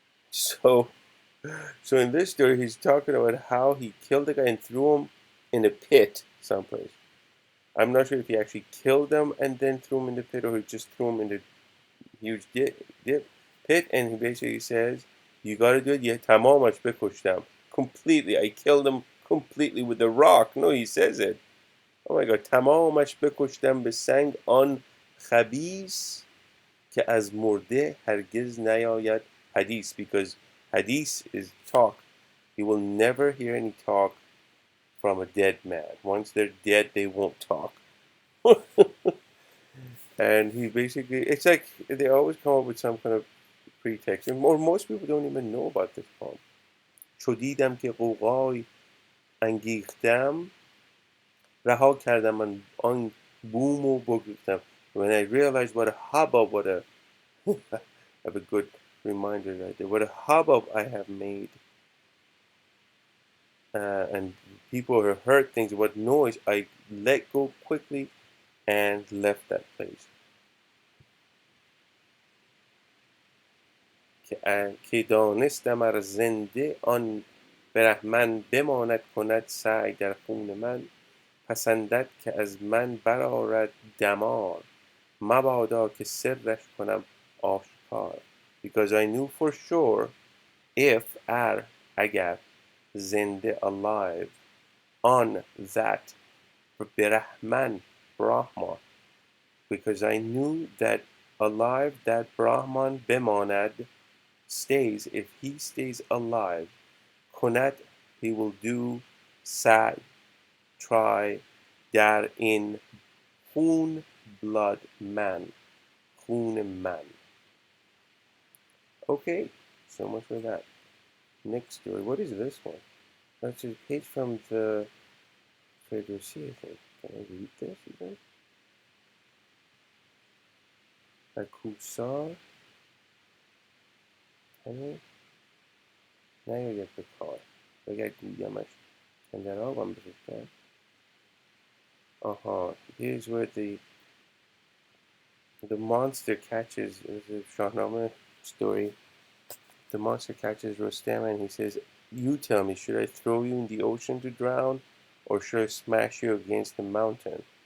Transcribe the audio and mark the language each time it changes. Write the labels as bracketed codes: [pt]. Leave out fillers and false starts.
[en] So, so in this story, he's talking about how he killed the guy and threw him in a pit someplace. I'm not sure if he actually killed him and then threw him in the pit, or he just threw him in the huge pit, and he basically says, you got to do it. [fa] تمامش بکشتم. [en] Completely. I killed him completely with a rock. No, he says it. Oh my God. [fa] تمامش بکشتم به سنگ آن خبیث که از مرده هرگز نیاید حدیث. [en] Because hadith is talk. You will never hear any talk from a dead man. Once they're dead, they won't talk. And he basically, it's like they always come up with some kind of pretext. And most people don't even know about this poem. [fa] چو دیدم که غوغای انگیختم رها کردم من آن بوم و بگریختم. [en] When I realized what a hubbub, I have a good reminder right there, what a hubbub I have made, and people have heard things, what noise, I let go quickly and left that place. [fa] که دانستم ار زنده آن برهمن بماند کند سعی در خون من پسندد که از من برآرد دمار مبادا که سرش کنم آشکار. [en] Because I knew for sure if [fa] اگر زنده [en] alive on that Brahman Brahma, because I knew that alive that Brahman [fa] بماند [en] stays, if he stays alive, کنت, he will do [fa] سعی, [en] try, [fa] در [en] in [fa] خون, [en] blood, man, خون man. Okay, so much for that. Next story. What is this one? That's a page from the Tartusi, I think. Can I read this even? Kasur. [fa] نیاید به کار اگر گویمش در آبم بریختم. [en] Here's where the monster catches, it's a Shahnameh story. The monster catches Rostam and he says, you tell me, should I throw you in the ocean to drown or should I smash you against the mountain?